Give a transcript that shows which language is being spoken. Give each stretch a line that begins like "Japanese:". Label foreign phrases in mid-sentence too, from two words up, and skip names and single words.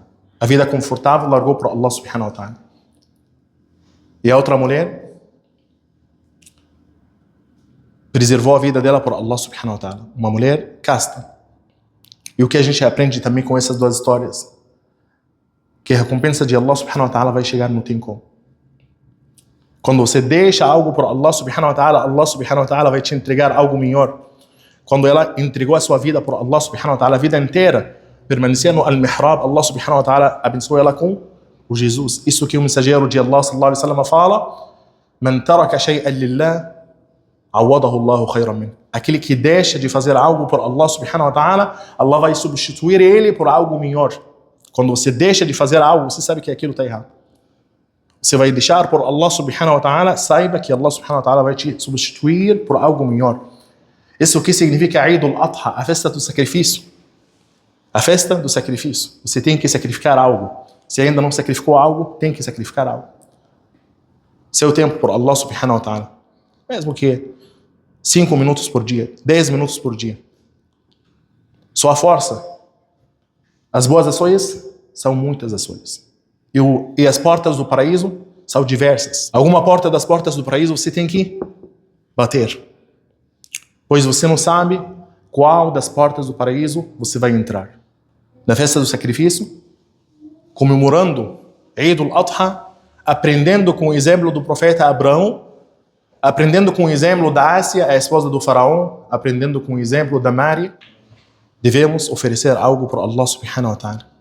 Portuguese: A vida confortável largou por Allah
Arabic: سبحانه وتعالى.
Portuguese: E a outra mulher preservou a vida dela por Allah
Arabic: سبحانه وتعالى.
Portuguese: Uma mulher casta. E o que a gente aprende também com essas duas histórias? Que a recompensa de Allah
Arabic: سبحانه وتعالى
Portuguese: vai chegar no tempo. Quando você deixa algo por Allah
Arabic: سبحانه وتعالى
Portuguese: vai te entregar algo melhor. Quando ela entregou a sua vida por Allah
Arabic: سبحانه وتعالى,
Portuguese: a vida inteira, permanecia no al-mihrab, Allah
Arabic: سبحانه وتعالى
Portuguese: abençoou ela com o Jesus. Isso que o mensageiro de Allah
Arabic: صلى الله عليه وسلم
Portuguese: fala:
Arabic: من ترك شيئا لله عوضه الله خيرا من.
Portuguese: Aquele que deixa de fazer algo por Allah
Arabic: سبحانه وتعالى,
Portuguese: Allah vai substituir ele por algo melhor. Quando você deixa de fazer algo, você sabe que aquilo está errado. Você vai deixar por Allah
Arabic: سبحانه وتعالى,
Portuguese: saiba que Allah
Arabic: سبحانه وتعالى
Portuguese: vai te substituir por algo melhor. Isso que significa Eid al-Adha, a festa do sacrifício. A festa do sacrifício. Você tem que sacrificar algo. Se ainda não sacrificou algo, tem que sacrificar algo. Seu tempo por Allah
Arabic: سبحانه وتعالى.
Portuguese: Mesmo que 5 minutos por dia, 10 minutos por dia. Sua força. As boas ações são muitas ações. E as portas do paraíso são diversas. Alguma porta das portas do paraíso você tem que bater. Pois você não sabe qual das portas do paraíso você vai entrar. Na festa do sacrifício, comemorando Eid al-Adha, aprendendo com o exemplo do profeta Abraão, aprendendo com o exemplo da Ásia, a esposa do faraó, aprendendo com o exemplo da Maria, devemos oferecer algo para Allah
Arabic: سبحانه وتعالى.